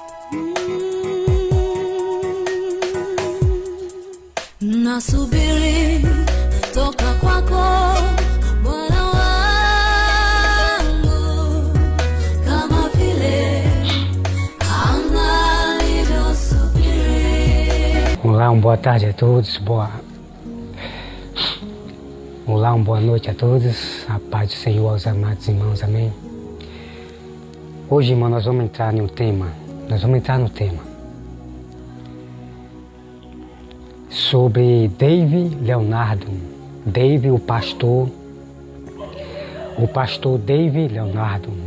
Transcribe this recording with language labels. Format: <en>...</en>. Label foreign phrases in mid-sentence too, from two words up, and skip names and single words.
<sw>Nasubiri toka kwako Bwana wangu, kama vile anga lilivyosubiri.</sw> <pt>Olá, boa tarde a todos, Olá, boa noite a todos, a paz do Senhor aos amados irmãos, amém? Hoje, irmão, nós vamos entrar no tema, sobre David Leonardo, David o pastor David Leonardo, né?</pt>